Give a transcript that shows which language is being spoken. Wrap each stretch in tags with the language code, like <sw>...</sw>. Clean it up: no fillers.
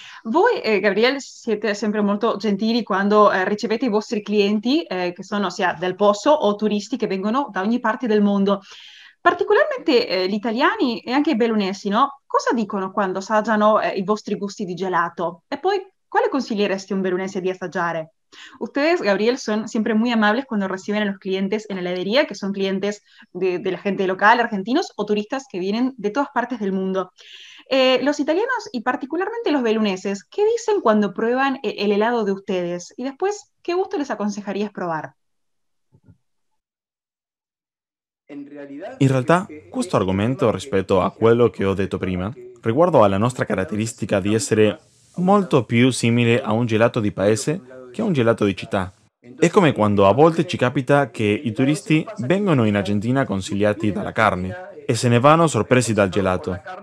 <it>Voi, Gabriele, siete sempre molto gentili quando ricevete i vostri clienti, che sono sia del posto o turisti che vengono da ogni parte del mondo. Particolarmente gli italiani e anche i bellunesi, no? Cosa dicono quando assaggiano i vostri gusti di gelato? E poi, quale consiglieresti a un bellunese di assaggiare?</it> <es>Ustedes, Gabriel, son siempre muy amables cuando reciben a los clientes en la heladería, que son clientes de la gente local, argentinos o turistas que vienen de todas partes del mundo. Los italianos y particularmente los beluneses, ¿qué dicen cuando prueban el helado de ustedes? Y después, ¿qué gusto les aconsejarías probar?</es> <it>In realtà, questo argomento, rispetto a quello che ho detto prima, riguardo alla nostra caratteristica di essere molto più simile a un gelato di paese che a un gelato di città. È come quando a volte ci capita che i turisti vengono in Argentina consigliati dalla carne e se ne vanno sorpresi dal gelato.</it>